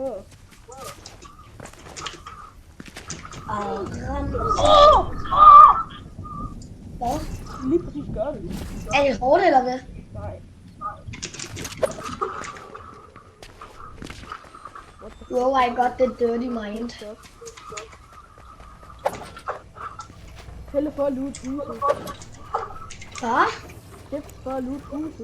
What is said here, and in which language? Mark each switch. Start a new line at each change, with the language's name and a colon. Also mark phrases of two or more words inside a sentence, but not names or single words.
Danish: Hvad? Lige præcis gør det. Er det hårdt eller hvad? Nej.
English: Wow, I got the dirty mind.
Danish: Helle for at loot huset. Hvad? Shift for at loot huset.